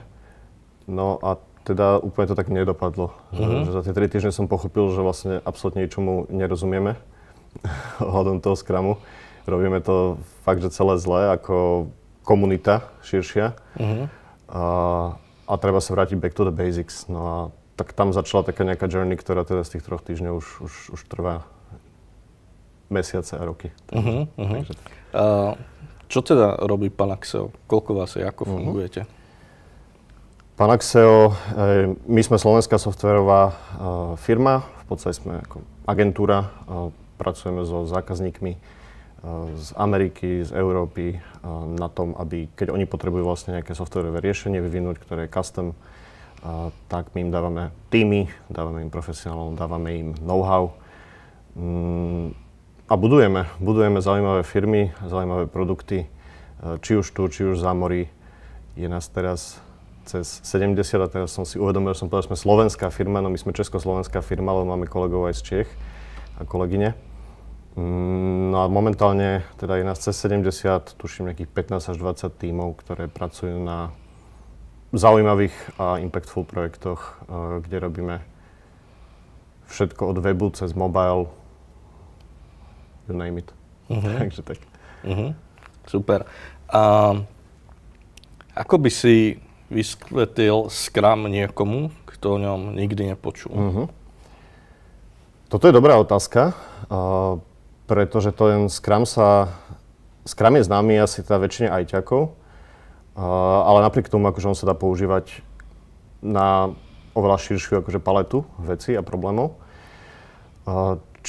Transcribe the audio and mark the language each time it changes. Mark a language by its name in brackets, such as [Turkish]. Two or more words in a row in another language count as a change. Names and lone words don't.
[Slovak] No a teda úplne to tak nedopadlo. Že za tie 3 týždne som pochopil, že vlastne absolútne ničomu nerozumieme ohľadom toho Scrumu. Robíme to fakt, že celé zle ako komunita širšia a treba sa vrátiť [English] back to the basics. [Slovak] No a tak tam začala taká nejaká journey, ktorá teda z tých 3 týždňov už trvá mesiace a roky. Takže tak. Čo teda robí Panaxeo? Koľko vás je? Ako fungujete? Panaxeo, my sme slovenská softwarová firma, v podstate sme ako agentúra, pracujeme so zákazníkmi z Ameriky, z Európy na tom, aby keď oni potrebujú vlastne nejaké softwarové riešenie vyvinúť, ktoré je custom, tak my im dávame týmy, dávame im profesionálov, dávame im know-how a budujeme zaujímavé firmy, zaujímavé produkty, či už tu, či už za morí. Je nás teraz cez 70 a teraz som si uvedomil, že som povedal, že sme slovenská firma, no my sme československá firma, ale máme kolegov aj z Čech a kolegyne. No a momentálne teda je nás cez 70, tuším nejakých 15 až 20 tímov, ktoré pracujú na zaujímavých a impactful projektoch, kde robíme všetko od webu cez mobile, [English] you name it. [Slovak] Takže tak. Super. A ako by si vysvetlil Scrum niekomu, kto o ňom nikdy nepočul? Toto je dobrá otázka, pretože ten Scrum je známy asi teda väčšine ajťakov, ale napriek tomu, akože on sa dá používať na oveľa širšiu akože paletu vecí a problémov.